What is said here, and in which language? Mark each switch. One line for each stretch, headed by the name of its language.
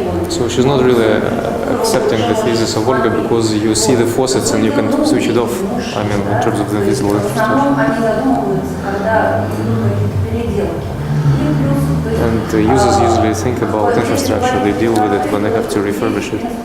English: So she's not really accepting the thesis of Olga because you see the faucets and you can switch it off. I mean, in terms of the invisible infrastructure.
Russian: Они задумываются, когда идут какие-то переделки.
English: And the users usually think about infrastructure, they deal with it when they have to refurbish it.